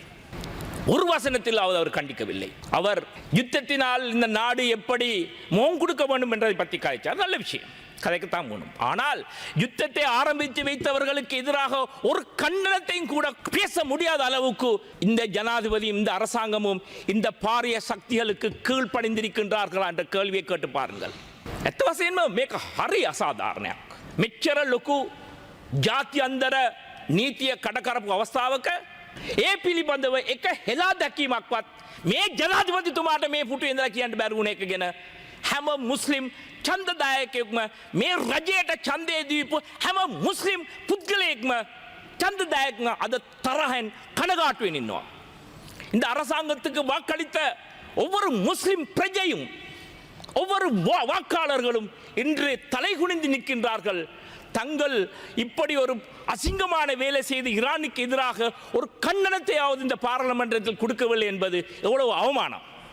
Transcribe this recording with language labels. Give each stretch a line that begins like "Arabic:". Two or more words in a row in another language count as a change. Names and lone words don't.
Tamil: ஒரு வசனத்திலாவது அவர் கண்டிக்கவில்லை. அவர் யுத்தத்தினால் இந்த நாடு எப்படி முகம் கொடுக்க வேண்டும் என்பதை பற்றி கதைச்சார். நல்ல விஷயம், கதைக்கத்தான் போகணும். ஆனால் யுத்தத்தை ஆரம்பித்து வைத்தவர்களுக்கு எதிராக ஒரு கண்டனத்தையும் கூட பேச முடியாத அளவுக்கு இந்த ஜனாதிபதியும் இந்த அரசாங்கமும் இந்த பாரிய சக்திகளுக்கு கீழ்ப்படிந்திருக்கின்றார்களா என்ற கேள்வியை கேட்டு பாருங்கள்.
Sinhala: එතවසෙන්ම මේක හරි අසාධාරණයක්. මෙච්චර ලොකු ජාත්‍යන්තර නීතිය කඩ කරපු අවස්ථාවක ඒ පිළිබඳව එක හෙලා දැකීමක්වත් මේ ජනාධිපතිතුමාට මේ පුටුවේ ඉඳලා කියන්න බැරුණ එක ගැන හැම මුස්ලිම් ඡන්දදායකයෙක්ම, මේ රජයට ඡන්දය දීපු හැම මුස්ලිම් පුද්ගලයෙක්ම, ඡන්දදායකම අද තරහෙන් කනගාටුවෙන් ඉන්නවා.
Tamil: இந்த அரசாங்கத்துக்கு வாக்களித்த ஒவ்வொரு முஸ்லிம் பிரஜையும், ஒவ்வொரு வாக்காளர்களும் இன்று தலைகுனிந்து நிற்கின்றார்கள். தங்கள் இப்படி ஒரு அசிங்கமான வேலை செய்து ஈரானுக்கு எதிராக ஒரு கண்டனத்தையாவது இந்த பாராளுமன்றத்தில் கொடுக்கவில்லை என்பது எவ்வளவு அவமானம்.